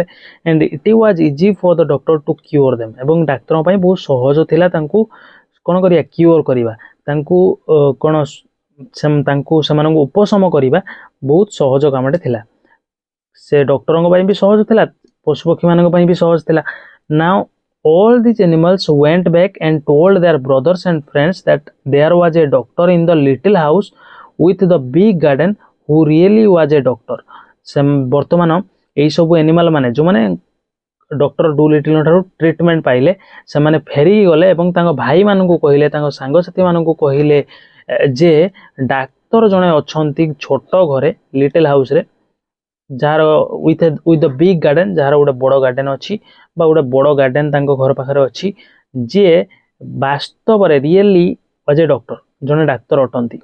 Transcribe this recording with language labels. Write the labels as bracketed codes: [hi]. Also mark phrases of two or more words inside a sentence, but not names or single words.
[en] and it was easy for the doctor to cure them. [or] ଏବଂ ଡାକ୍ତରଙ୍କ ପାଇଁ ବହୁତ ସହଜ ଥିଲା ତାଙ୍କୁ କ'ଣ କରିବା? କ୍ୟୁଅର କରିବା, ତାଙ୍କୁ କ'ଣ ସେମାନଙ୍କୁ ଉପଶମ କରିବା ବହୁତ ସହଜ କାମଟେ ଥିଲା। ସେ ଡକ୍ଟରଙ୍କ ପାଇଁ ବି ସହଜ ଥିଲା, ପଶୁପକ୍ଷୀମାନଙ୍କ ପାଇଁ ବି ସହଜ ଥିଲା। [en] ନାଓ all these animals went back and told their brothers and friends that there was a doctor in the little house with the big garden who really was a doctor. [or] ସେ ବର୍ତ୍ତମାନ ଏଇ ସବୁ ଏନିମାଲ ମାନେ ଯେଉଁମାନେ ଡକ୍ଟର ଡୁ ଲିଟିଲଙ୍କ ଠାରୁ ଟ୍ରିଟମେଣ୍ଟ ପାଇଲେ ସେମାନେ ଫେରିକି ଗଲେ ଏବଂ ତାଙ୍କ ଭାଇମାନଙ୍କୁ କହିଲେ, ତାଙ୍କ ସାଙ୍ଗସାଥିମାନଙ୍କୁ କହିଲେ ଯେ ଡାକ୍ତର ଜଣେ ଅଛନ୍ତି ଛୋଟ ଘରେ [en] little house, [or] ଯାହାର [en] with the big garden, [or] ଯାହାର ଗୋଟେ ବଡ଼ ଗାର୍ଡେନ୍ ଅଛି ବା ଗୋଟେ ବଡ଼ ଗାର୍ଡେନ୍ ତାଙ୍କ ଘର ପାଖରେ ଅଛି, ଯିଏ ବାସ୍ତବରେ [en] really was a doctor, [or] ଜଣେ ଡାକ୍ତର ଅଟନ୍ତି।